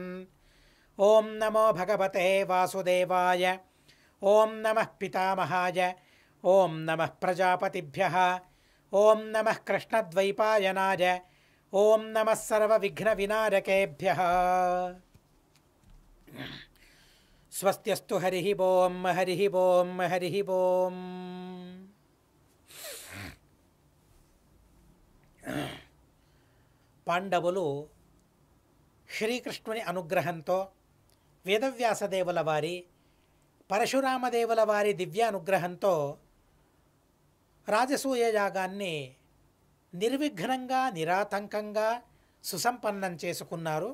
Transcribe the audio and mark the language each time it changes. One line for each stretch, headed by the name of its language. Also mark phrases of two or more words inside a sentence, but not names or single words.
Sanskrit: ॐ नमो भगवते वासुदेवाय ॐ नमः पितामहाय ॐ नमः प्रजापतिभ्यः ॐ नमः कृष्णद्वैपायनाय ॐ नमः सर्वविघ्नविनायकेभ्यः। स्वस्त्यस्तु हरिः ॐ हरिः ॐ हरिः ॐ।
Telugu: పాండవులు శ్రీకృష్ణుని అనుగ్రహంతో వేదవ్యాసదేవుల వారి పరశురామదేవుల వారి దివ్యానుగ్రహంతో రాజసూయ యాగాన్ని నిర్విఘ్నంగా నిరాతంకంగా సుసంపన్నం చేసుకున్నారు.